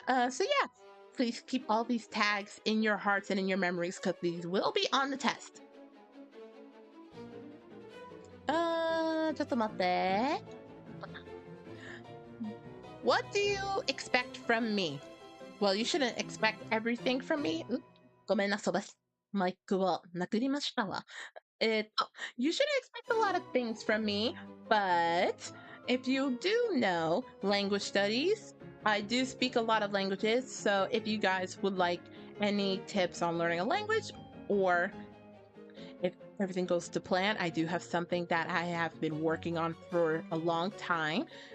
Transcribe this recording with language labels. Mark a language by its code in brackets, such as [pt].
[en] So yeah, please keep all these tags in your hearts and in your memories because these will be on the test. [ja] ちょっと待って。 [en] What do you expect from me? Well, you shouldn't expect everything from me. [ja] ごめんなさい。マイクを殴りましたわ。 [en] You shouldn't expect a lot of things from me, but if you do know language studies, I do speak a lot of languages, so if you guys would like any tips on learning a language, or if everything goes to plan, I do have something that I have been working on for a long time.